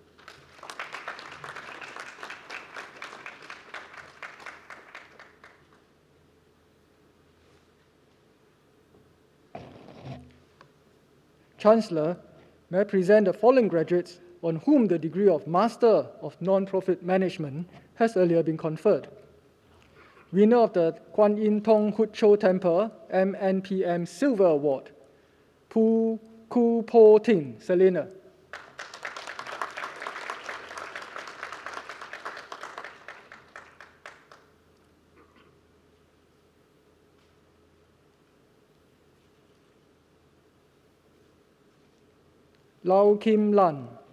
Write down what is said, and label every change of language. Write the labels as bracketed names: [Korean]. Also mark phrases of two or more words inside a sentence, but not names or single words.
[English] Chancellor, may I present the following graduates on whom the degree of Master of Non-Profit Management has earlier been conferred. Winner of the Kwan Yin Tong Hut Cho Temple MNPM Silver Award, Pu Ku Po Tin, Selena. Lau Kim Lan.